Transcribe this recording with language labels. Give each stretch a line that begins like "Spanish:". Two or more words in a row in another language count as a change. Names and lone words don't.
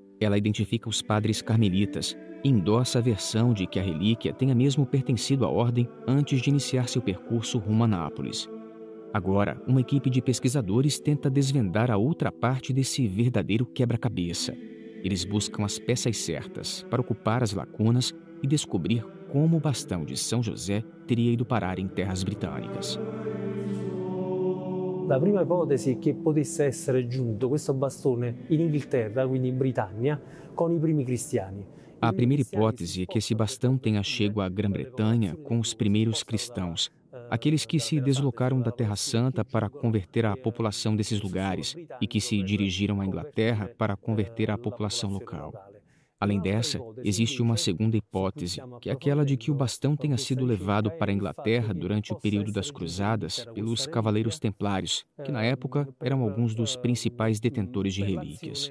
Portuguese: Ela identifica os padres carmelitas, endossa a versão de que a relíquia tenha mesmo pertencido à ordem antes de iniciar seu percurso rumo a Nápoles. Agora, uma equipe de pesquisadores tenta desvendar a outra parte desse verdadeiro quebra-cabeça. Eles buscam as peças certas para ocupar as lacunas e descobrir como o bastão de São José teria ido parar em terras britânicas.
Italian: La prima ipotesi è che potesse essere giunto questo bastone in Inghilterra, quindi in Britannia, con i primi cristiani.
Portuguese: A primeira hipótese é que esse bastão tenha chego à Grã-Bretanha com os primeiros cristãos, aqueles que se deslocaram da Terra Santa para converter a população desses lugares e que se dirigiram à Inglaterra para converter a população local. Além dessa, existe uma segunda hipótese, que é aquela de que o bastão tenha sido levado para a Inglaterra durante o período das Cruzadas pelos Cavaleiros Templários, que na época eram alguns dos principais detentores de relíquias.